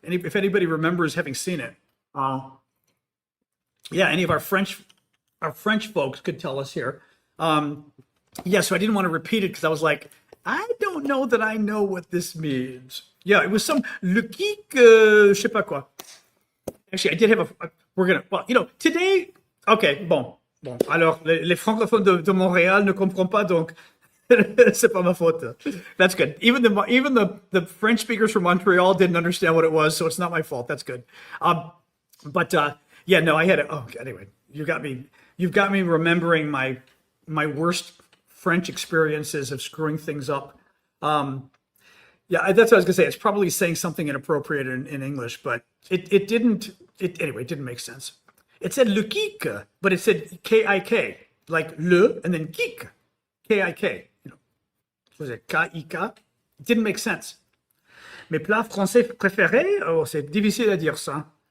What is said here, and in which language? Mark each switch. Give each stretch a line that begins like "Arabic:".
English: And if anybody remembers having seen it, any of our French folks could tell us here. So I didn't want to repeat it because I was like, I don't know that I know what this means. Yeah, it was some
French: le kick, je sais pas quoi.
English: Actually, I did have today, okay, bon.
French: Alors, les francophones de Montréal ne comprennent pas, donc c'est pas ma faute.
English: That's good. Even the French speakers from Montreal didn't understand what it was, so it's not my fault. That's good. I had it. Oh, anyway, you've got me remembering my worst French experiences of screwing things up. That's what I was gonna say. It's probably saying something inappropriate in English, but it didn't make sense. It said le kick, but it said K-I-K, like le and then kick, K-I-K. Was it K-I-K? It didn't make sense.
French: Mes plats français préférés, c'est difficile à dire ça.